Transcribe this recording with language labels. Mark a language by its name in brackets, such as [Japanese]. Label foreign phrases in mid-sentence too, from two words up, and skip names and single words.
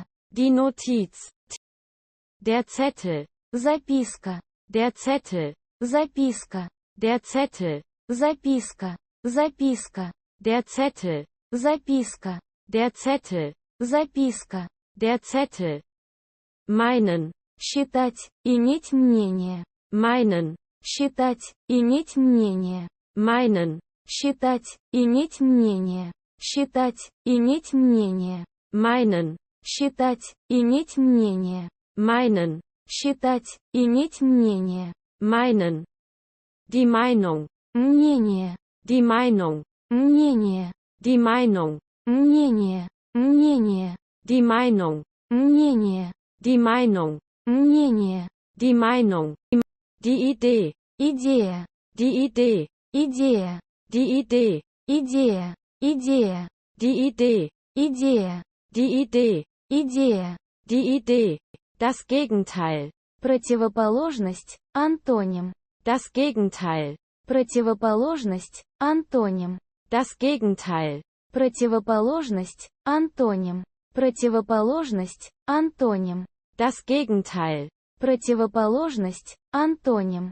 [German] die Notiz, der Zettel, [Russian] Записка. [German] der Zettel, [Russian] Записка. [German] der Zettel, [Russian] Записка. Записка. [German] der Zettel, [Russian] Записка. [German] der Zettel, [Russian] Записка. [German] der Zettel, meinen, [Russian] Считать, иметь мнение. [German] meinen, [Russian] Считать, иметь мнение. [German] meinen, [Russian] Считать, иметь мнение. Считать, иметь мнение. [German] meinen, [Russian] Считать, иметь мнение. [German] meinen, [Russian] Считать, иметь мнение. [German] meinen, die Meinung, [Russian] Мнение. [German] die Meinung, [Russian] Мнение. [German] die Meinung, [Russian] Мнение. Мнение. [German] die Meinung, [Russian] Мнение. [German] die Meinung, [Russian] Мнение. [German] die Meinung, die Idee, [Russian] Идея. [German] die Idee, [Russian] Идея. [German] Die Idee. [Russian] Идея. Идея. [German] Die Idee. [Russian] Идея. [German] Die Idee. [Russian] Идея. [German] Die Idee. Das Gegenteil. [Russian] Противоположность, антоним. [German] Das Gegenteil. [Russian] Противоположность, антоним. [German] Das Gegenteil. [Russian] Противоположность, антоним. Противоположность, антоним. [German] Das Gegenteil. [Russian] Противоположность, антоним.